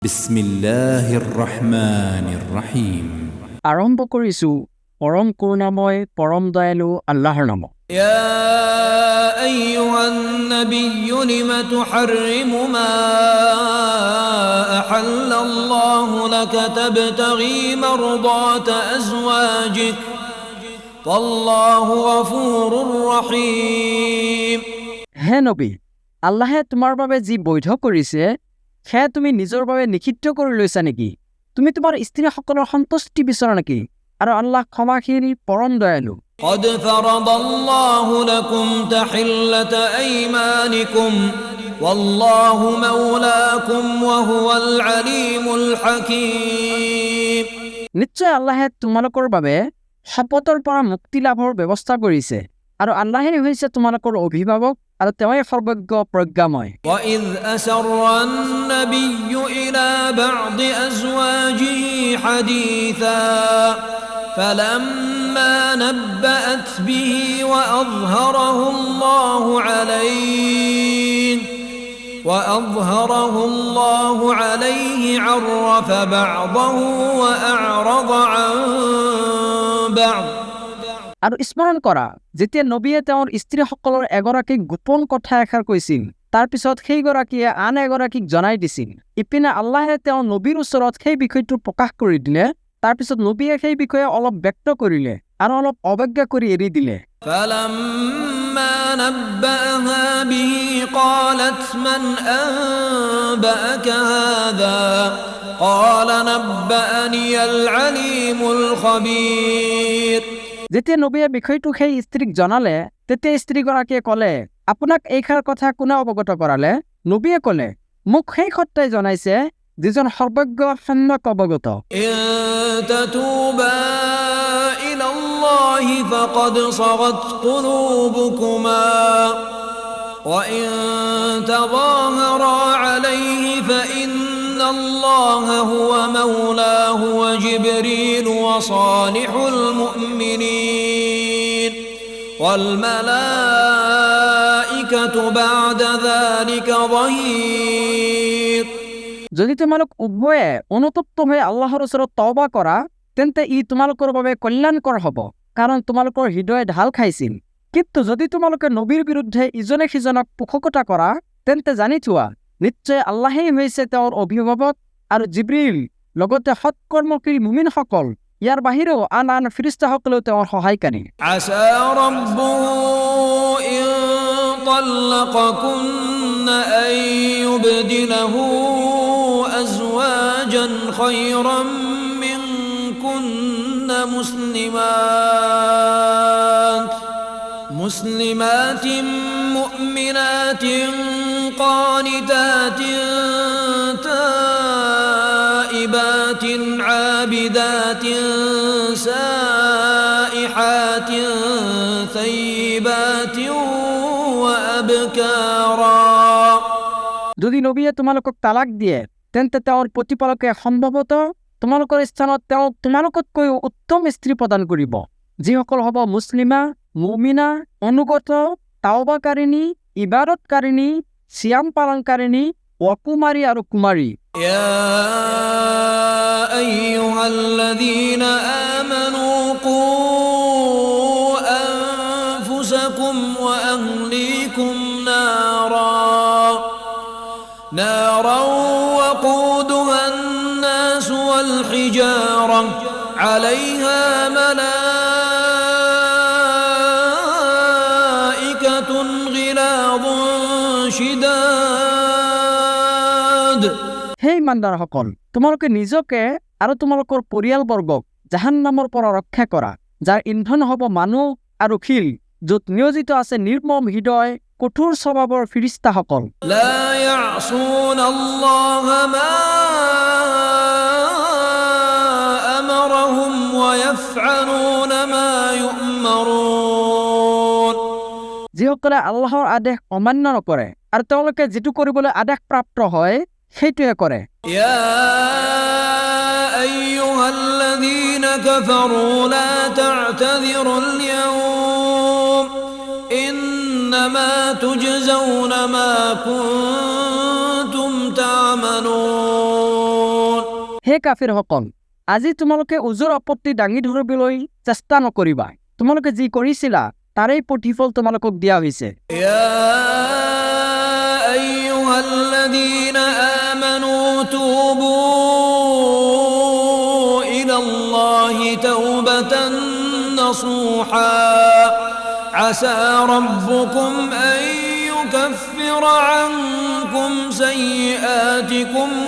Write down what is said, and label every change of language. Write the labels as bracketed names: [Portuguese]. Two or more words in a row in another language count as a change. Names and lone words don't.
[Arabic] بسم الله الرحمن الرحيم. [Assamese] আৰম্ভ কৰিছোঁ পৰম কৰুণাময় পৰম দয়ালু আল্লাহৰ নামত। [Arabic] يا أيها النبي لم تحرم ما أحل الله لك تبتغي مرضات أزواجك والله غفور رحيم। [Assamese] হে নবী, আল্লাহে তোমাৰ বাবে যি বৈধ কৰিছে সেয়া তুমি নিজৰ বাবে নিষিদ্ধ কৰি লৈছা নেকি? তুমি তোমাৰ স্ত্ৰীসকলৰ সন্তুষ্টি বিচৰা নেকি? আৰু আল্লাহ ক্ষমাশীল পৰম দয়ালু। [Arabic] قد فرض الله لكم تحلة أيمانكم والله مولاكم وهو العليم الحكيم। [Assamese] নিশ্চয় আল্লাহে তোমালোকৰ বাবে শপতৰ পৰা মুক্তি লাভৰ ব্যৱস্থা কৰিছে আৰু আল্লাহে হৈছে তোমালোকৰ অভিভাৱক আৰু তেওঁই সৰ্বজ্ঞ প্ৰজ্ঞাময়। [Arabic] وإذ أسر النبي إلى بعض أزواجه حديثا فلما نبأت به وأظهره الله عليه عرف بعضه وأعرض عن بعض। [Assamese] আৰু স্মৰণ কৰা, যেতিয়া নবীয়ে তেওঁৰ স্ত্ৰীসকলৰ এগৰাকীক গোপন কথা এষাৰ কৈছিল, তাৰ পিছত সেইগৰাকীয়ে আন এগৰাকীক জনাই দিছিল। ইপিনে আল্লাহে তেওঁৰ নবীৰ ওচৰত সেই বিষয়টো প্ৰকাশ কৰি দিলে, তাৰ পিছত নবীয়ে সেই বিষয়ে অলপ ব্যক্ত কৰিলে আৰু অলপ অৱজ্ঞা কৰি এৰি দিলে। [Arabic] فلما نبأها به قالت من أنبأك هذا قال نبأني العليم الخبير। [Assamese] যেতিয়া নবীয়ে বিষয়টো সেই স্ত্ৰীক জনালে, তেতিয়া স্ত্ৰীগৰাকীয়ে ক'লে, আপোনাক এইষাৰ কথা কোনে অৱগত কৰালে? নবীয়ে ক'লে, মোক সেই সত্তাই জনাইছে যিজন সৰ্বজ্ঞ সম্যক অৱগত। [Arabic] إن تتوبا إلى الله فقد صغت قلوبكما وإن تظاهرا عليه فإن الله هو مولاه وجبريل وصالح المؤمنين والملائكة بعد ذلك ظهير। [Assamese] যদি তোমালোক উভয়ে অনুতপ্ত হৈ আল্লাহৰ ওচৰত তওবা কৰা, তেন্তে ই তোমালোকৰ বাবে কল্যাণকৰ হ'ব, কাৰণ তোমালোকৰ হৃদয়ে ঢাল খাইছিল। কিন্তু যদি তোমালোকে নবীৰ বিৰুদ্ধে ইজনে সিজনক পোষকতা কৰা, তেন্তে জানি থোৱা, নিশ্চয় আল্লাহেই হৈছে তেওঁৰ অভিভাৱক আৰু জিব্ৰিল, লগতে সৎকৰ্মশীল মুমিনসকল, ইয়াৰ বাহিৰেও আন আন ফিৰিষ্টাসকলেও তেওঁৰ সহায়কাৰী। [Arabic] عسى ربه إن طلقكن أن يبدله أزواجا خيرا منكن مسلمات مؤمنات قانتات تائبات عابدات سائحات ثيبات وأبكارا। [Assamese] যদি নবীয়ে তোমালোকক তালাক দিয়ে, তেন্তে তেওঁৰ প্ৰতিপালকে সম্ভৱতঃ তোমালোকৰ স্থানত তেওঁক তোমালোকতকৈও উত্তম স্ত্ৰী প্ৰদান কৰিব, যিসকল হ'ব মুছলিমা, মুমিনা, অনুগত, তাওবাকাৰিণী, ইবাদতকাৰিণী, চিয়াম পালনকাৰিণী, অকুমাৰী আৰু কুমাৰী। [Arabic] يا أيها الذين آمنوا قوا أنفسكم وأهليكم نارا وقودها الناس والحجارة عليها ملائكة غلاظ شداد। [Assamese] হে ইমানদাৰসকল, তোমালোকে নিজকে আৰু তোমালোকৰ পৰিয়ালবৰ্গক জাহান্নামৰ পৰা ৰক্ষা কৰা, যাৰ ইন্ধন হ'ব মানুহ আৰু শিল, য'ত নিয়োজিত আছে নিৰ্মম হৃদয়, কঠোৰ স্বভাৱৰ ফিৰিষ্টাসকল। [Arabic] لا يعصون الله ما أمرهم ويفعلون ما يؤمرون। [Assamese] যিসকলে আল্লাহৰ আদেশ অমান্য নকৰে আৰু তেওঁলোকে যিটো কৰিবলৈ আদেশ প্ৰাপ্ত হয় সেইটোৱে কৰে। [Arabic] يا أيها الذين كفروا لا تعتذروا اليوم إنما تجزون ما كنتم تعملون। [Assamese] হে কাফিৰসকল, আজি তোমালোকে উজুৰ আপত্তি দাঙি ধৰিবলৈ চেষ্টা নকৰিবা। তোমালোকে যি কৰিছিলা তাৰেই প্ৰতিফল তোমালোকক দিয়া হৈছে। [Arabic] يا أيها الذين آمنوا توبوا إلى الله توبة نصوحا عسى ربكم أن يكفر عنكم سيئاتكم